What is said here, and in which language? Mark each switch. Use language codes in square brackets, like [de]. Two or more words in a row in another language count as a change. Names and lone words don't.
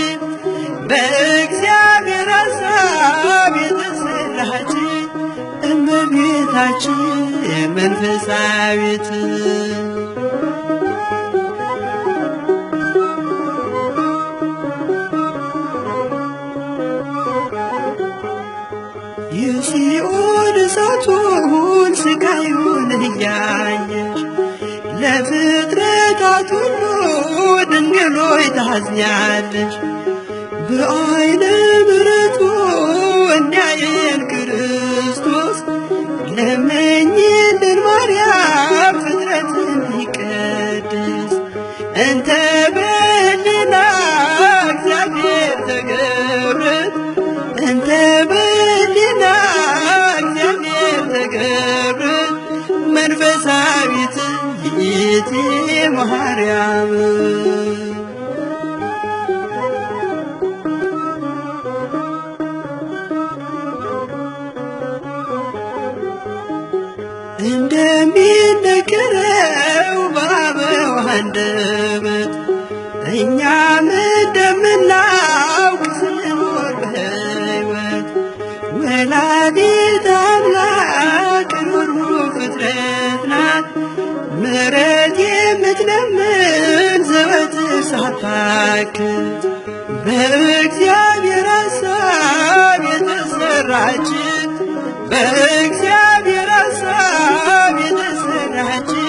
[am] በእግዚአብሔር ሐሳብ የተሰራች እመቤታችን መንፈሳዊት የሲኦል እሳቱን ስቃዩን እያየሽ ለፍጥረታት ሁሉ ድንግል ሆይ ታዝኛለሽ። በዓይነ ምሕረቱ እንዲያየን ክርስቶስ ለምኝልን ማርያም ፍጥረት እንዲቀድስ [gez] እንተ በሊና እግዚአብሔር ተገብረት እንተ በሊና እግዚአብሔር ተገብረት መንፈሳዊት ይእቲ ማርያም [am] እንደሚነገረው በአበው አንደበት እኛም እንደምናውቅ ስንኖር በሕይወት ወላዲተ አምላክ ርኅሩኅ ፍጥረት ናት። ምሕረት የምትለምን ዘወትር ሳታክት በእግዚአብሔር ሐሳብ የተሰራች በእግዚአብሔር ሐሳብ የተሰራች